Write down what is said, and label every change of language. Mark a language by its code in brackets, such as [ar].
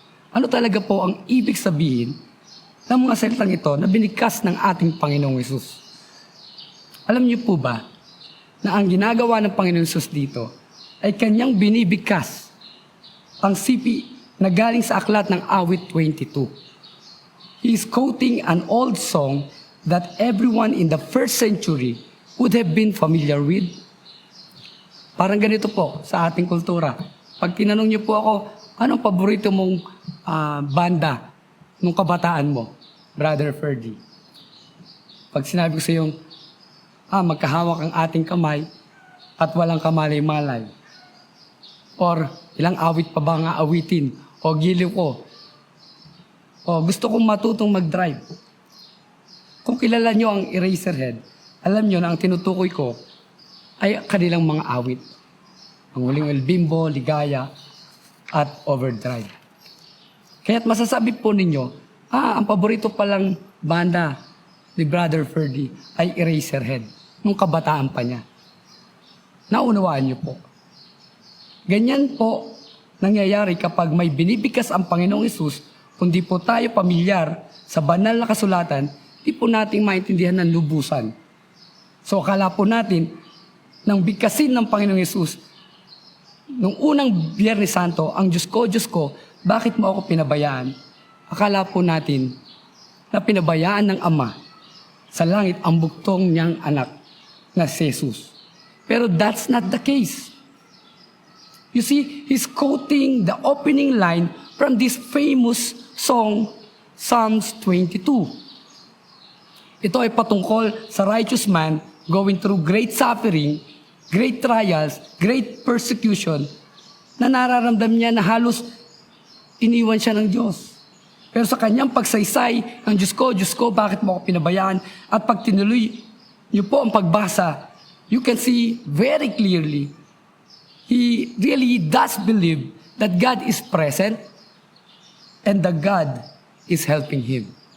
[tl] Ano talaga po ang ibig sabihin ng mga salitang ito na binigkas ng ating Panginoong Hesus? Alam niyo po ba na ang ginagawa ng Panginoong Hesus dito ay kanyang binibigkas ang sipi na galing sa aklat ng Awit 22. [en] He is quoting an old song that everyone in the first century would have been familiar with. [tl] Parang ganito po sa ating kultura. Pag tinanong niyo po ako, anong paborito mong banda nung kabataan mo, Brother Ferdy? Pag sinabi ko sa iyo, magkahawak ang ating kamay at walang kamalay-malay. Or ilang awit pa ba nga awitin? O giliw ko. O gusto kong matutong mag-drive. Kung kilala nyo ang Eraserhead, alam nyo na ang tinutukoy ko ay kanilang mga awit. Ang Huling El Bimbo, Ligaya, at Overdrive. Kaya't masasabi po ninyo, ang paborito palang banda ni Brother Ferdy ay Eraserhead, nung kabataan pa niya. Naunawaan niyo po. Ganyan po nangyayari kapag may binibigkas ang Panginoong Hesus, kundi po tayo pamilyar sa banal na kasulatan, di po nating maintindihan ng lubusan. So akala po natin, nang bigkasin ng Panginoong Hesus, nung unang Biyernes Santo, ang Diyos ko, bakit mo ako pinabayaan? Akala po natin na pinabayaan ng Ama sa langit ang bugtong niyang anak na si Jesus. [en] Pero that's not the case. You see, he's quoting the opening line from this famous song, Psalms 22. [tl] Ito ay patungkol sa [en] righteous man going through great suffering, great trials, great persecution, [tl] na nararamdam niya na halos iniwan siya ng Diyos. Pero sa kanyang pagsaysay, ang Diyos ko, bakit mo ako pinabayaan? At pag tinuloy niyo po ang pagbasa, [en] you can see very clearly, he really does believe that God is present and that God is helping him.